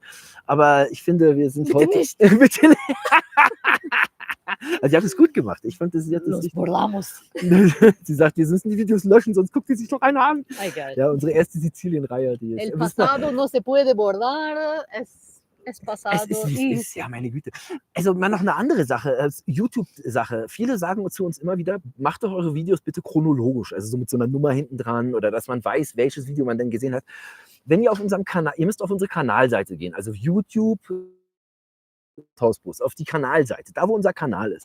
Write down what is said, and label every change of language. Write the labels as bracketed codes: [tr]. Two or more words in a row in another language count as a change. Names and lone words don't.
[de] Aber ich finde, wir sind Bitte heute... nicht. Bitte nicht. Also, ihr habt es gut gemacht. Ich fand, das jetzt [es] Los [de] richtig. [es] borramos. [de] Sie sagt, wir müssen die Videos löschen, sonst guckt die sich noch einer an. Egal. Ja, unsere erste Sizilien-Reihe, die ist. [es] El pasado no se puede bordar, es pasado. [de] Es ist, wie es ist, ja, meine Güte. Also mal noch eine andere Sache, YouTube-Sache. Viele sagen zu uns immer wieder, macht doch eure Videos bitte chronologisch, also so mit so einer Nummer hinten dran oder dass man weiß, welches Video man denn gesehen hat. Wenn ihr auf unserem Kanal, ihr müsst auf unsere Kanalseite gehen, also YouTube, Hausbus, auf die Kanalseite, da wo unser Kanal ist.